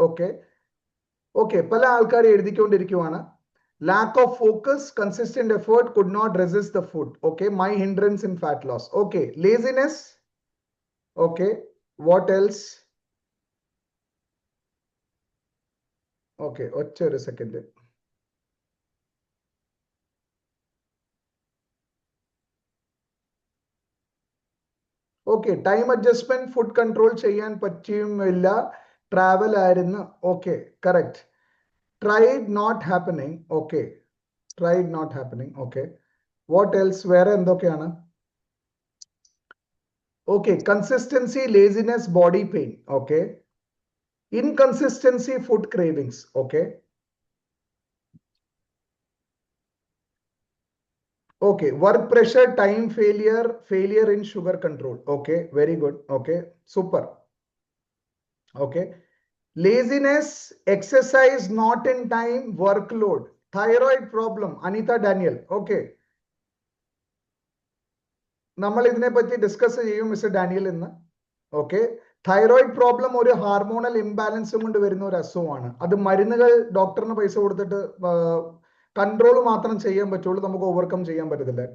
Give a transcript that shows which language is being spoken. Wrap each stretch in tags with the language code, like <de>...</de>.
<ml>Okay, okay, പല ആൾക്കാർ എഴുതിക്കൊണ്ടിരിക്കുവാണ്.</ml> <en>lack of focus, consistent effort, could not resist the food. Okay, my hindrance in fat loss. Okay, laziness. Okay, what else?</en> <ml>Okay, ഒരു second. Okay, time adjustment, food control ചെയ്യാൻ പറ്റിയുമില്ല, travel ആയിരുന്നു.</ml> <en>Okay, correct. tried not happening. Okay, tried not happening. Okay, what else?</en> <ml>വേറെ എന്തൊക്കെയാണ്?</ml> <en>Okay, consistency, laziness, body pain. Okay, inconsistency, food cravings. Okay, okay, work pressure, time failure, failure in sugar control. Okay, very good. Okay, super. Okay, laziness, exercise not in time, workload, thyroid problem, Anita Daniel.</en> <ml>Okay, നമ്മൾ ഇതിനെ പറ്റി discuss ചെയ്യും mister Daniel ഇന്ന്. Okay, thyroid problem ഒരു hormonal ഇംബാലൻസും കൊണ്ട് വരുന്ന ഒരു അസുഖമാണ്. അത് മരുന്നുകൾ ഡോക്ടറിന് പൈസ കൊടുത്തിട്ട് കൺട്രോൾ മാത്രം ചെയ്യാൻ പറ്റുള്ളൂ, നമുക്ക് ഓവർകം ചെയ്യാൻ പറ്റത്തില്ല.</ml>